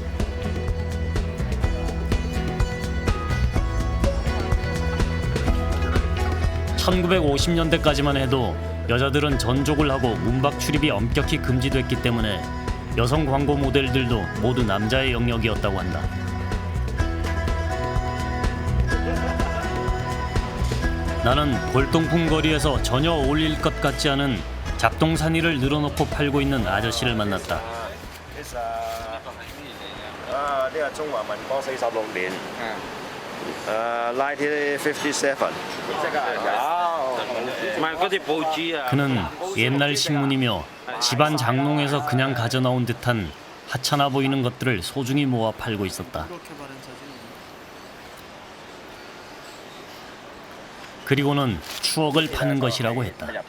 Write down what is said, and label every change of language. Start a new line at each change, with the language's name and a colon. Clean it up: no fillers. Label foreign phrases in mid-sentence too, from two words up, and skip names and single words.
Korean: (1950년대까지만) 해도 여자들은 전족을 하고 문박 출입이 엄격히 금지됐기 때문에 여성 광고 모델들도 모두 남자의 영역이었다고 한다. 나는 골동품 거리에서 전혀 어울릴 것 같지 않은 잡동사니를 늘어놓고 팔고 있는 아저씨를 만났다.
Cantonese: 呢個中華民國46年1957
Korean: 그는 옛날 신문이며 집안 장롱에서 그냥 가져나온 듯한 하찮아 보이는 것들을 소중히 모아 팔고 있었다. 그리고는 추억을 파는 것이라고 했다.